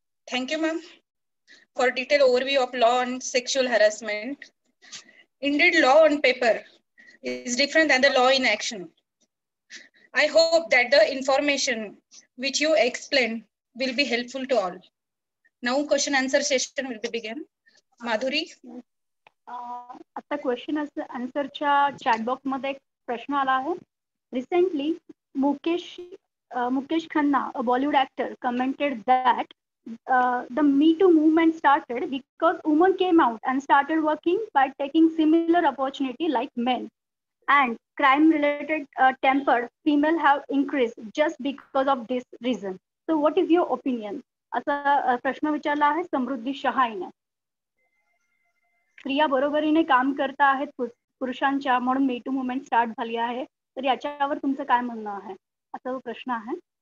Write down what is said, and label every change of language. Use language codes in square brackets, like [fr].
[en] Thank you, ma'am, for detailed overview of law on sexual harassment. Indeed, law on paper is different than the law in action. I hope that the information which you explained will be helpful to all. Now, question answer session will be begin. Madhuri. [mr] आता question आन्सरच्या chat box मध्ये एक प्रश्न आला आहे. [en] Recently Mukesh Khanna, a Bollywood actor, commented that the Me Too movement started because women came out and started working by taking similar opportunity like men, and crime-related tempered female have increased just because of this reason. So, what is your opinion? [mr] असा प्रश्न विचारला आहे समृद्धी शहा हिने. स्त्रिया बरोबरीने काम करता आहेत पुरुषांच्या, म्हणून Me Too movement स्टार्ट झाली आहे. तर याच्यावर तुमचं काय म्हणणं आहे, असा प्रश्न आहे.